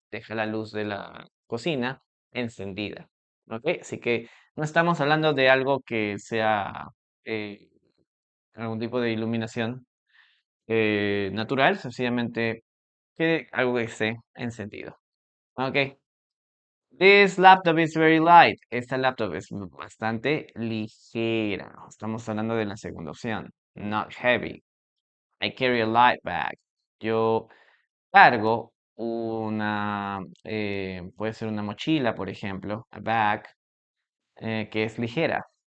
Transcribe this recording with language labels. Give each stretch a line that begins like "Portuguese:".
Spanish: Deja la luz de la cocina encendida. Ok, así que no estamos hablando de algo que sea eh, algún tipo de iluminación natural, sencillamente que algo que esté encendido.
English: Ok, this laptop is very light.
Spanish: Esta laptop es bastante ligera. Estamos hablando de la segunda opción.
English: Not heavy. I carry a light bag.
Spanish: Yo cargo puede ser una mochila, por ejemplo,
English: a bag,
Spanish: que es ligera.